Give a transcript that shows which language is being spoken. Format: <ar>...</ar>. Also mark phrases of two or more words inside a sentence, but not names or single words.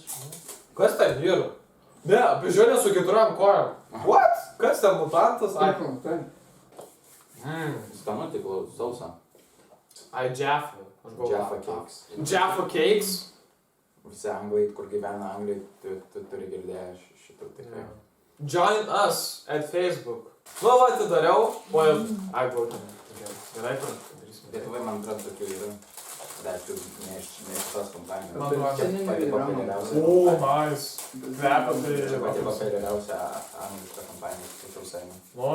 <lt>Kas ten vyru? Ne, beždžionė su 4 kojom. What? Kas ten mutantas? Ai. Skanu tik sausa. Ai, Jaffa. Jaffa cakes. Jaffa cakes? Visi anglai, kur gyvena anglai, tu turi girdėję šitų tikrai.</lt> <en>Join us at Facebook.</en> <lt>Nu, va, atidariau. Ai, būtent. Gerai, padarysim. Lietuvai, man atrodo, tokių yra. Bet aišku, ne iš tos kompanijos. Man atrodo, Čia pati populiariausia. O, nice. Kvepia tai... Čia pati populiariausia angliška kompanija, tačiau seniai. Nu.</lt>